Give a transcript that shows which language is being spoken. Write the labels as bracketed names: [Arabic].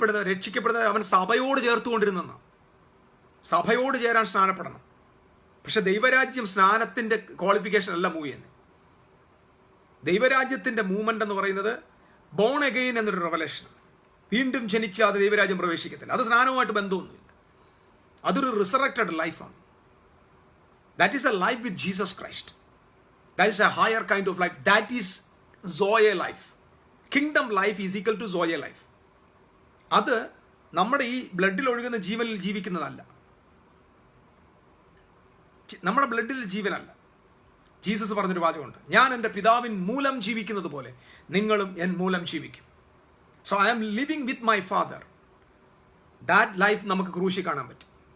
[Malayalam] രക്ഷിക്കപ്പെടുന്നത് അവൻ സഭയോട് ചേർത്തുകൊണ്ടിരുന്ന, സഭയോട് ചേരാൻ സ്നാനപ്പെടണം. പക്ഷെ ദൈവരാജ്യം സ്നാനത്തിൻ്റെ ക്വാളിഫിക്കേഷൻ അല്ല മൂവ് ചെയ്യുന്നത്. ദൈവരാജ്യത്തിൻ്റെ മൂവ്മെന്റ് എന്ന് പറയുന്നത് ബോൺ അഗെയിൻ എന്നൊരു റെവലേഷൻ. വീണ്ടും ജനിച്ചാതെ ദൈവരാജ്യം പ്രവേശിക്കത്തില്ല. അത് സ്നാനവുമായിട്ട് ബന്ധമൊന്നുമില്ല. അതൊരു റിസറക്റ്റഡ് ലൈഫാണ്. [English] That is a life with Jesus Christ. That is a higher kind of life. That is Zoe life. Kingdom life is equal to Zoe life. [Malayalam] അത് നമ്മുടെ ഈ ബ്ലഡിൽ ഒഴുകുന്ന ജീവനിൽ ജീവിക്കുന്നതല്ല. നമ്മുടെ ബ്ലഡിൽ ജീവനല്ല. ജീസസ് പറഞ്ഞൊരു വാചകമുണ്ട്, ഞാൻ എൻ്റെ പിതാവിൻ മൂലം ജീവിക്കുന്നത് പോലെ നിങ്ങളും എൻ മൂലം ജീവിക്കും. [English] So I am living with my father. That life [Malayalam] നമുക്ക് ക്രൂശി കാണാൻ പറ്റും.